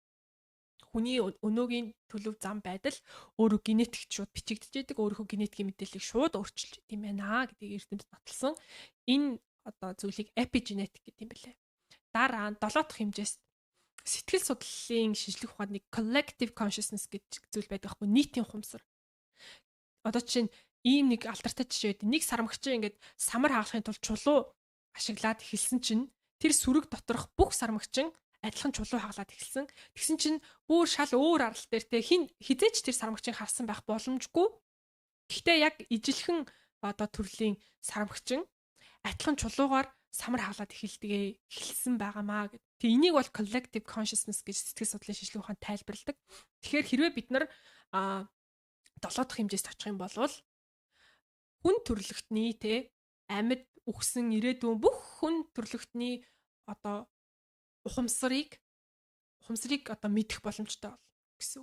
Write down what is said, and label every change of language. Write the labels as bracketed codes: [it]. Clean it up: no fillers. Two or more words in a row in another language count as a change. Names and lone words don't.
[mn] Хүний өнөөгийн төлөв зам байдал өөрөө генетикт шууд бичигдэж байдаг. Өөрийнхөө генетикийн мэдээллийг шууд өөрчилж идэм байна гэдгийг эрдэмтэд баталсан. Энэ одоо зүйлийг epigenetic гэдэг юм билээ. Дараа нь 7 дахь хэмжээст сэтгэл судлалын шинжлэх ухаанд нэг [en] collective consciousness [mn] гэж зүйл байдаг байхгүй нийтийн ухамсар. Одоо чинь ийм нэг алдартай жишээ байдаг. Нэг сармагчин ингээд самар хагалахын тулд чулуу ашиглаад эхэлсэн чинь тэр сүрэг доторх бүх сармагчин адилхан чулуу хагалаад эхэлсэн. Тэгсэн чинь бүр шал өөр арал дээр хизээч тэр сармагчийг харсан байх боломжгүй. Гэхдээ яг ижилхэн одоо төрлийн сармагчин адилхан чулуугаар самар хагалаад эхэлсэн байгаамаа гэдэг. Тэг энийг бол [en] collective consciousness [mn] гэж сэтгэл судлалын шинжлэх ухаанд тайлбарладаг. Тэгэхээр хэрвээ бид нар 7 дахь хэмжээст очих юм бол хүн төрлөختний амьд үхсэн ирээдүйн бүх хүн төрлөختний одоо ухамсарыг одоо мэдэх боломжтой бол гэсэн үг.